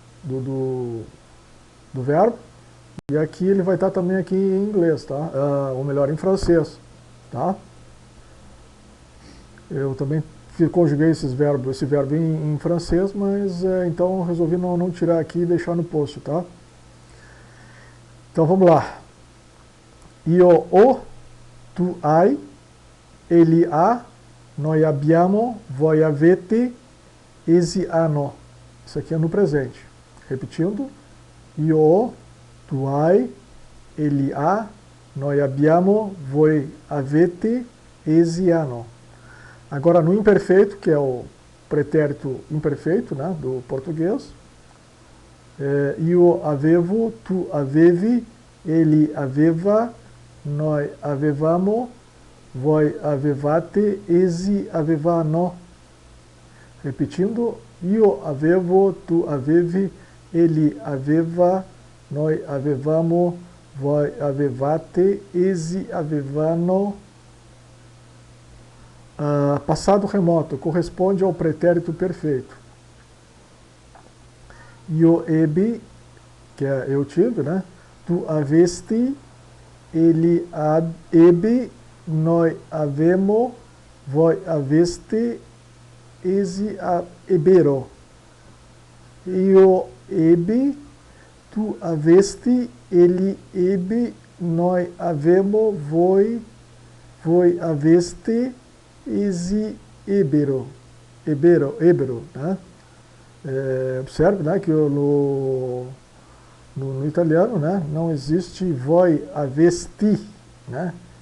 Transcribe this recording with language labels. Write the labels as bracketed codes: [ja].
[pt] Do verbo. E aqui ele vai estar também aqui em inglês, tá? Ou melhor, em francês, tá? Eu também conjuguei esse verbo em francês, mas então resolvi não tirar aqui e deixar no post, tá? Então vamos lá. [it] Io ho, tu hai, ele ha, noi abbiamo, voi avete, essi hanno. [pt] Isso aqui é no presente. Repetindo. [it] Io ho, tu hai, ele ha, noi abbiamo, voi avete, essi hanno. [pt] Agora no imperfeito, que é o pretérito imperfeito, né, do português. [it] Io avevo, tu avevi, ele aveva, noi avevamo, voi avevate, essi avevano. [pt] Repetindo, [it] io avevo, tu avevi, ele aveva, noi avevamo, voi avevate, essi avevano. [pt] Passado remoto corresponde ao pretérito perfeito. [it] Io ebbi, [pt] que é eu tive, né? [it] Tu avesti, ele ebbe, noi avemo, voi aveste, essi ebbero. Io ebbi, tu avesti, ele ebbe, noi avemo, voi aveste, essi ebbero. Ebbero, né? [pt] Observe, né, que no italiano, né, não existe [it] voi avesti, [pt] né?